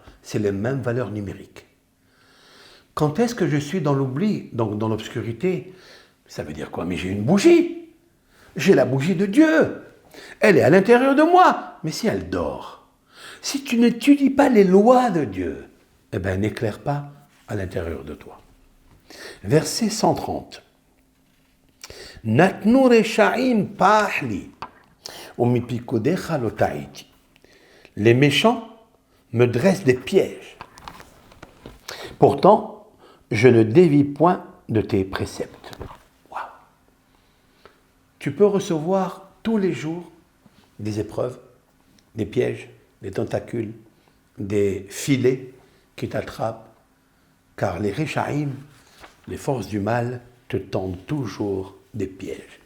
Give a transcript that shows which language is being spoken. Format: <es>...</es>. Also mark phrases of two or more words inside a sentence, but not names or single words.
<fr>C'est les mêmes valeurs numériques. Quand est-ce que je suis dans l'oubli, donc dans l'obscurité? Ça veut dire quoi? Mais j'ai une bougie. J'ai la bougie de Dieu. Elle est à l'intérieur de moi. Mais si elle dort, si tu n'étudies pas les lois de Dieu, eh bien, n'éclaire pas à l'intérieur de toi. Verset 130.</fr> <he>נתנו רשעים פח לי, ומפקודיך לא תעיתי.</he> <fr>Les méchants me dressent des pièges. Pourtant, je ne dévie point de tes préceptes. Wow. Tu peux recevoir tous les jours des épreuves, des pièges, des tentacules, des filets qui t'attrapent, car les Réchaïm, les forces du mal, te tendent toujours des pièges.</fr>